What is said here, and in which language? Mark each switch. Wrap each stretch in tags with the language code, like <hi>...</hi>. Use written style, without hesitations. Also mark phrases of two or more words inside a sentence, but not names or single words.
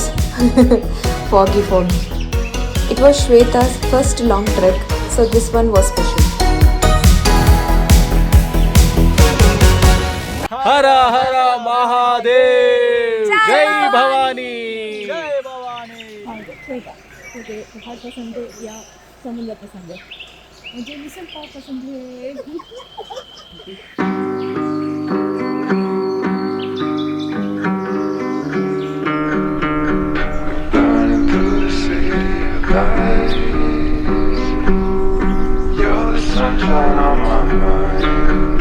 <en>foggy. It was Shweta's first long trek, so this one was special.</en> <mr>हर हर महादेव जय भवानी</mr> <hi>मुझे बहुत पसंद है या समुद्र पसंद है मुझे मिसल पाव पसंद है</hi> <en>You're the sunshine on my mind.</en>